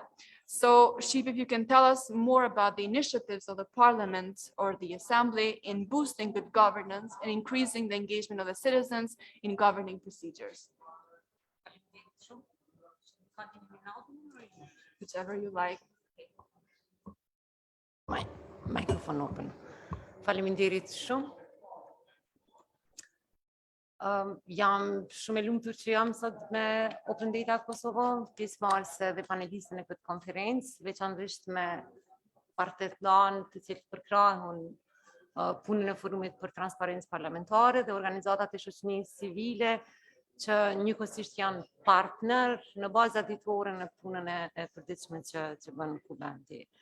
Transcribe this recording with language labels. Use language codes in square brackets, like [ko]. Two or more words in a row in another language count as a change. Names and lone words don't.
[en] So Stipe, if you can tell us more about the initiatives of the Parliament or the Assembly in boosting good governance and increasing the engagement of the citizens in governing procedures. Whichever you like. Microphone open. [sq] Faleminderit shumë. Jam shumë e lumtur që jam sot me Open Data Kosovo, pjesëmarrëse dhe paneliste në këtë konferencë, veçanërisht me partet lanë të cilët përkrahun punën e forumit për transparencë parlamentare dhe organizatat e shoqërisë civile që njëkohësisht janë partner në baza ditore në punën e përditshme që bën Kubanti.